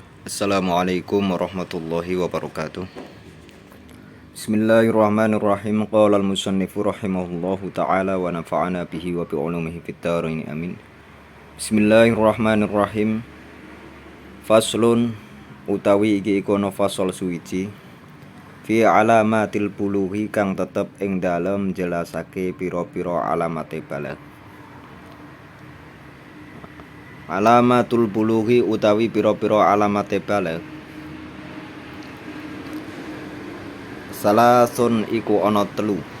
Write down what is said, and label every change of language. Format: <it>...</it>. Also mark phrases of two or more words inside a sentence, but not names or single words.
<ar>السلام عليكم ورحمة الله وبركاته. بسم الله الرحمن الرحيم. قال المصنف رحمه الله تعالى ونفعنا به وبعلومه في الدارين آمين. Bismillahirrahmanirrahim.</ar> <jv>Faslun utawi iki iku ana fasal suwiji</jv> <ar>في علامات البلوغ</ar> <jv>kang tetep ing dalem jelasake pira-pira alamate baligh.</jv> <ar>علامات البلوغ</ar> <jv>utawi pira-pira alamate baligh salasun iku ana telu.</jv>